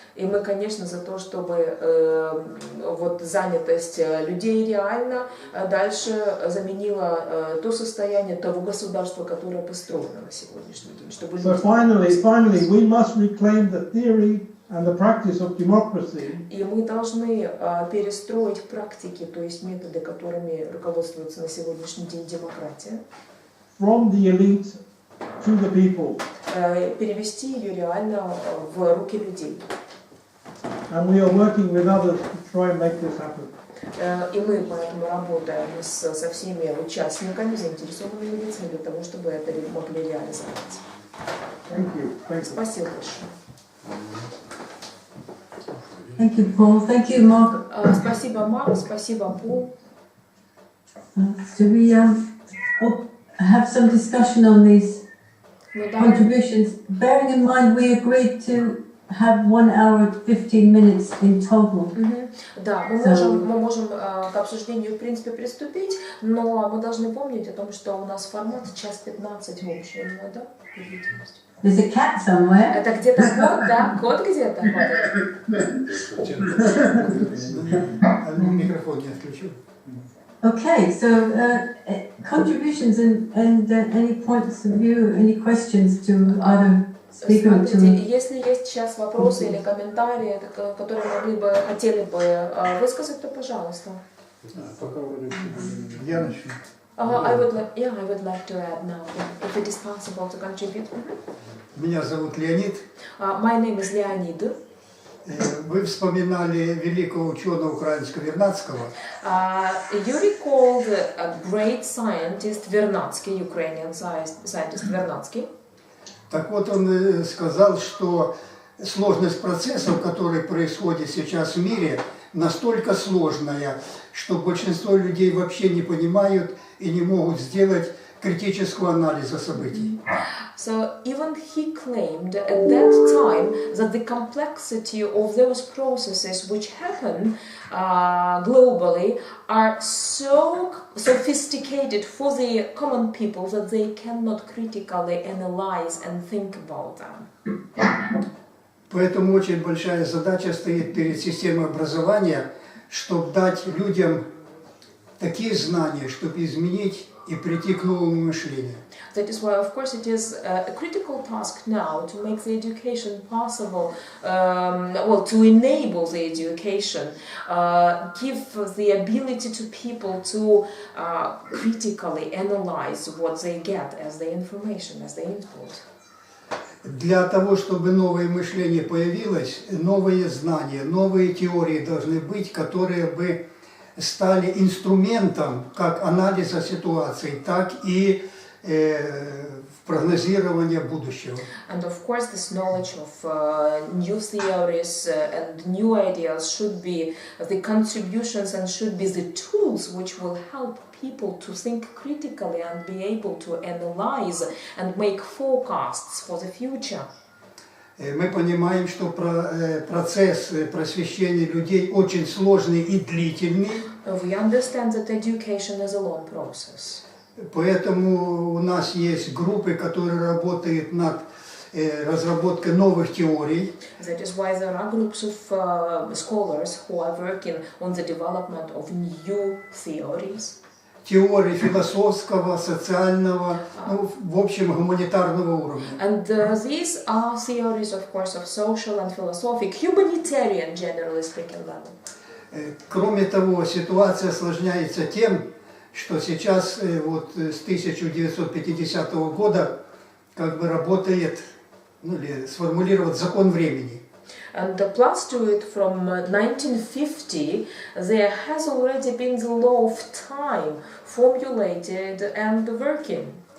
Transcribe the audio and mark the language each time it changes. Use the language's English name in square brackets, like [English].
[Russian] И мы, конечно, за то, чтобы вот занятость людей реально дальше заменила то состояние того государства, которое построено на сегодняшний день. Чтобы [English] so finally, we must reclaim the theory and the practice of democracy. [Russian] И мы должны перестроить практики, то есть методы, которыми руководствуется на сегодняшний день демократия. [English] From the elite to the people. [Russian] Перевести ее реально в руки людей. [English] And we are working with others to try and make this happen. [Russian] И мы поэтому работаем со всеми участниками, заинтересованными лицами для того, чтобы это могли реализовать. [English] Thank you. [Russian] Спасибо большое. [English] Thank you, Paul. Thank you, Mark. [Russian] Спасибо, Марк. Спасибо, Пол. [English] So we have some discussion on these contributions. Bearing in mind, we agreed to have 1 hour and 15 minutes in total. [Russian] Да, мы можем к обсуждению в принципе приступить, но мы должны помнить о том, что у нас формат 1:15 в общем, да? [English] There's a cat somewhere. [Russian] Это где-то кот, да? Кот где-то ходит. Микрофон не отключил. [English] Okay, so contributions and any points of view, any questions to either speaker or to... [Russian] Смотрите, если есть сейчас вопросы или комментарии, которые хотели бы высказать, то пожалуйста. Пока вроде я начну. [English] I would like to add now, if it is possible to contribute. [Russian] Меня зовут Леонид. [English] My name is Leonid. [Russian] Вы вспоминали великого ученого украинского Вернадского. [English] You recalled a great scientist Vernadsky, Ukrainian scientist Vernadsky. [Russian] Так вот, он сказал, что сложность процессов, которые происходят сейчас в мире, настолько сложная, что большинство людей вообще не понимают и не могут сделать критического анализа событий. [English] So even he claimed at that time that the complexity of those processes which happen globally are so sophisticated for the common people that they cannot critically analyze and think about them. [Russian] Поэтому очень большая задача стоит перед системой образования, чтобы дать людям такие знания, чтобы изменить и прийти к новому мышлению. [English] That is why, of course, it is a critical task now to make the education possible, to enable the education, give the ability to people to critically analyze what they get as the information, as the input. [Russian] Для того, чтобы новое мышление появилось, новые знания, новые теории должны быть, которые бы стали инструментом как анализа ситуации, так и в прогнозирование будущего. [English] And of course, this knowledge of new theories and new ideas should be the contributions and should be the tools which will help people to think critically and be able to analyze and make forecasts for the future. [Russian] Мы понимаем, что процесс просвещения людей очень сложный и длительный. [English] We understand that education is a long process. [Russian] Поэтому у нас есть группы, которые работают над разработкой новых теорий. [English] That is why there are groups of scholars who are working on the development of new theories. [Russian] Теории философского, социального, ну, в общем, гуманитарного уровня. [English] And these are theories, of course, of social and philosophic, humanitarian, generally speaking, level. [Russian] Кроме того, ситуация осложняется тем, что сейчас вот с 1950 года как бы работает, ну, или сформулирован закон времени. [English] And plus to it, from 1950, there has already been the law of time formulated and working.